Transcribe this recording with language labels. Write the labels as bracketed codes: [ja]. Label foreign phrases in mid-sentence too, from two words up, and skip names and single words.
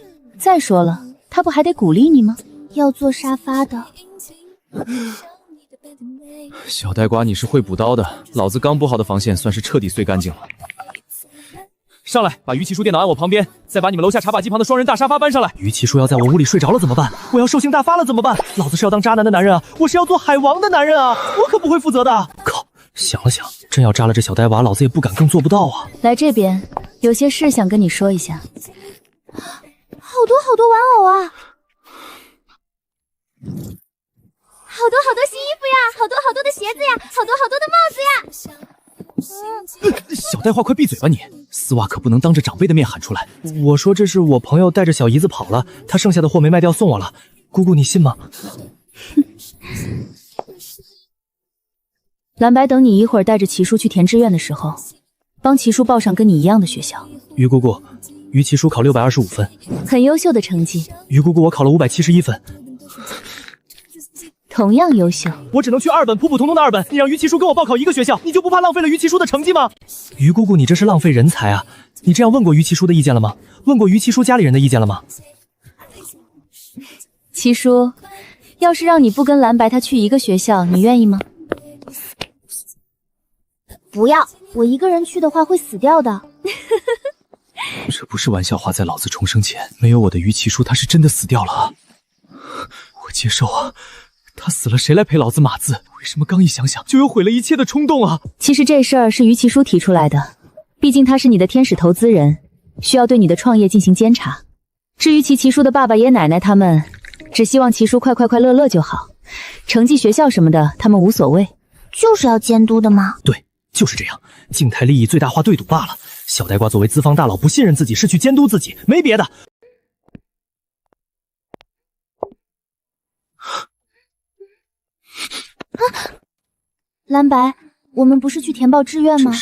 [zh] 再說了，他不還得鼓勵你嗎？要坐沙發的。小呆瓜，你是會補刀的，老子剛補好的防線算是徹底碎乾淨了。上來，把於七叔電腦按我旁邊，再把你們樓下茶把機旁的雙人大沙發搬上來。於七叔要在我屋裡睡着了怎麼辦？我要獸性大發了怎麼辦？老子是要當渣男的男人啊，我是要做海王的男人啊，我可不會負責的。靠，想了想，真要扎了這小呆娃，老子也不敢更做不到啊。來這邊，有些事想跟你說一下。好多玩偶啊！好多新衣服呀，好多的鞋子呀，好多的帽子呀。小呆花，快閉嘴吧你！絲襪可不能當着長輩的面喊出來。我說這是我朋友帶着小姨子跑了，他剩下的貨沒賣掉送我了。姑姑你信嗎？藍白，等你一會兒帶着齊叔去填志願的時候，幫齊叔報上跟你一樣的學校。於姑姑，於齊叔考625分，很優秀的成績。於姑姑，我考了571分。同樣優秀，我只能去2本，普普通通的2本。你讓於齊叔跟我報考一個學校，你就不怕浪費了於齊叔的成績嗎？於姑姑，你這是浪費人才啊！你這樣問過於齊叔的意見了嗎？問過於齊叔家裡人的意見了嗎？齊叔，要是讓你不跟藍白他去一個學校，你願意嗎？不要，我一個人去的話會死掉的。這不是玩笑話，在老子重生前，沒有我的於齊叔，他是真的死掉了啊！我接受啊。他死了，誰來陪老子碼字？為什麼剛一想想就有毀了一切的衝動啊？其實這事兒是於齊叔提出來的，畢竟他是你的天使投資人，需要對你的創業進行監察。至於齊叔的爸爸爺爺奶奶他們，只希望齊叔快樂樂就好，成績學校什麼的他們無所謂。就是要监督的吗？对，就是这样，静态利益最大化对赌罢了。小呆瓜作为资方大佬，不信任自己是去监督自己，没别的。蓝白，我们不是去填报志愿吗？